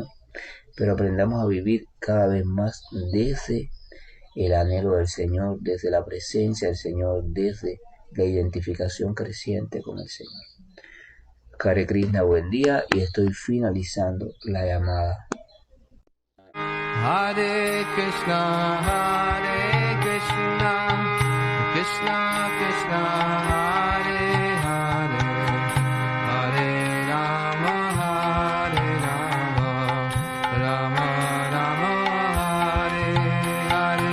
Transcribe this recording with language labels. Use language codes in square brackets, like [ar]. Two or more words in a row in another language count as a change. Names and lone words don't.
[es] Pero aprendamos a vivir cada vez más desde el anhelo del Señor, desde la presencia del Señor, desde la identificación creciente con el Señor. [sa] Hare Krishna, [es] buen día, y estoy finalizando la llamada. [sa] Hare Krishna, Krishna Krishna, Hare Hare, Hare Rama, Rama Rama, Hare Hare.